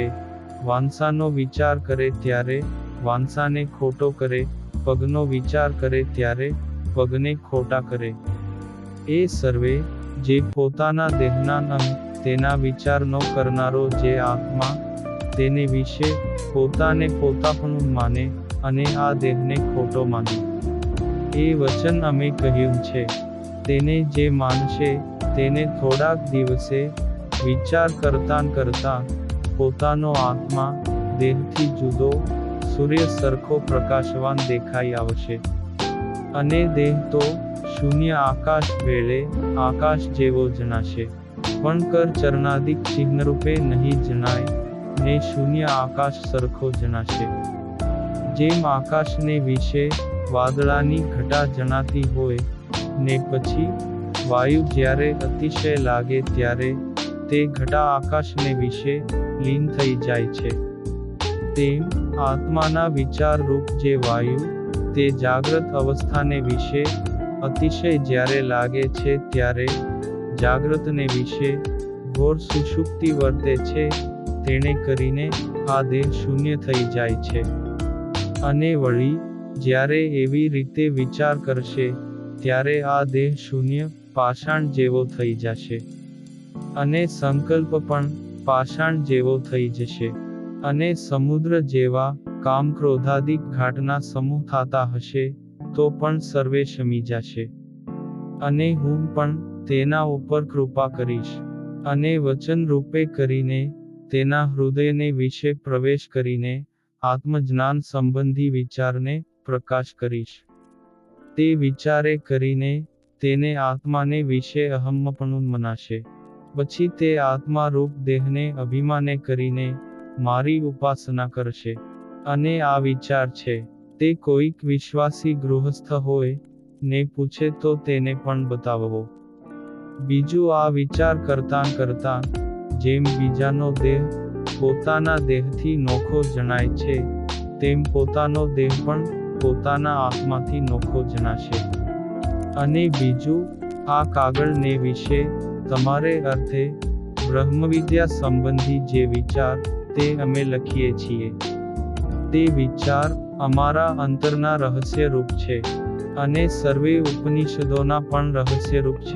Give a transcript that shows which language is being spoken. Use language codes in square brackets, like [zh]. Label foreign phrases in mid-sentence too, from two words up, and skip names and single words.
[gu] વાંસાનો વિચાર કરે ત્યારે વાંસાને ખોટો કરે। પગનો વિચાર કરે ત્યારે પગને ખોટા કરે। એ સર્વે જે પોતાના દેહના અંગ તેના વિચાર નો કરનારો જે આત્મા તેને વિષે પોતાને પોતાપણું માને અને આ દેહને ખોટો માને। એ વચન અમે કહ્યું છે તેને જે માનશે તેને થોડાક દિવસે વિચાર કરતાં કરતાં પોતાનો આત્મા દેહથી જુદો સૂર્ય સરખો પ્રકાશવાન દેખાઈ આવશે અને દેહ તો શૂન્ય આકાશ વેળે આકાશ જેવો જણાશે પણ કર ચરણાદિક ચિહ્ન રૂપે નહીં જણાય ને શૂન્ય આકાશ સરખો જણાશે। જેમ આકાશ ને વિષે વાદળાની ઘટા જણાતી હોય ને પછી વાયુ જ્યારે અતિશય લાગે ત્યારે તે ઘટા આકાશ ને વિષે લીન થઈ જાય છે તેમ આત્માના વિચાર રૂપ જે વાયુ તે જાગ્રત અવસ્થાને વિષે અતિશય જ્યારે લાગે છે ત્યારે જાગ્રતને વિષે ઘોર સુષુપ્તિ વર્તે છે તેને કરીને આ દેહ શૂન્ય થઈ જાય છે અને વળી જ્યારે એવી રીતે વિચાર કરશે ત્યારે આ દેહ શૂન્ય પાષાણ જેવો થઈ જશે અને સંકલ્પ પણ પાષાણ જેવો થઈ જશે અને સમુદ્ર જેવા કામ ક્રોધાદિક ઘાટના સમૂહ થતા હશે તો પણ સર્વે શમી જશે અને હું પણ તેના ઉપર કૃપા કરીશ અને વચન રૂપે કરીને તેના હૃદયને વિષે પ્રવેશ કરીને આત્મજ્ઞાન સંબંધી વિચારને પ્રકાશ કરીશ। તે વિચારે કરીને તેને આત્માને વિષે અહંપણું મનાશે પછી તે આત્મા રૂપ દેહને અભિમાને કરીને મારી ઉપાસના કરશે અને આ વિચાર છે તે કોઈક વિશ્વાસી ગૃહસ્થ હોય ને પૂછે તો તેને પણ બતાવવો। બીજું આ વિચાર કરતાં કરતાં જેમ બીજાનો દેહ પોતાના દેહથી નોખો જણાય છે, તેમ પોતાનો દેહ પણ પોતાના આત્માથી નોખો જણાશે. અને બીજું, આ કાગળને વિશે તમારે અર્થે બ્રહ્મવિદ્યા સંબંધી જે વિચાર તે અમે લખીએ છીએ, તે વિચાર અમારા અંતરના રહસ્યરૂપ છે, અને સર્વે ઉપનિષદોના પણ રહસ્યરૂપ છે.